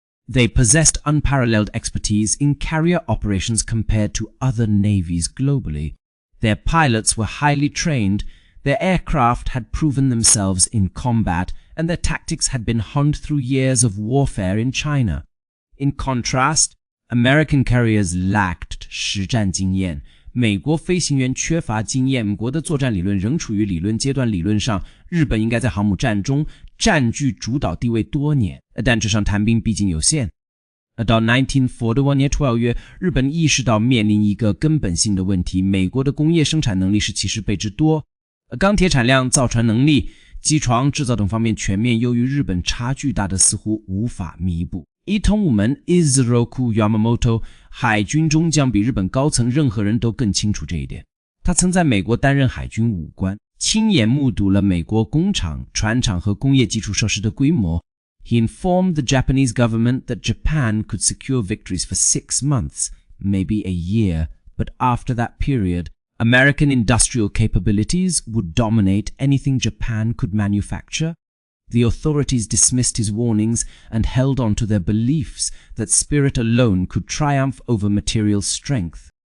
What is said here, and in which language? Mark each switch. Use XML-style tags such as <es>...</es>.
<en>They possessed unparalleled expertise in carrier operations compared to other navies globally. Their pilots were highly trained, their aircraft had proven themselves in combat, and their tactics had been honed through years of warfare in China. In contrast, American carriers lacked</en> <zh>实战经验。美国飞行员缺乏经验，美国的作战理论仍处于理论阶段。理论上，日本应该在航母战中占据主导地位多年，但纸上谈兵毕竟有限。到1941年12月，日本意识到面临一个根本性的问题：美国的工业生产能力是其10倍之多，钢铁产量、造船能力、机床制造等方面全面优于日本，差距大的似乎无法弥补。伊藤武门 Isoroku Yamamoto 海军中将比日本高层任何人都更清楚这一点。他曾在美国担任海军武官，亲眼目睹了美国工厂、船厂和工业基础设施的规模。</zh> <en>He informed the Japanese government that Japan could secure victories for 6 months, maybe a year, but after that period, American industrial capabilities would dominate anything Japan could manufacture. The authorities dismissed his warnings and held on to their beliefs that spirit alone could triumph over material strength.</en>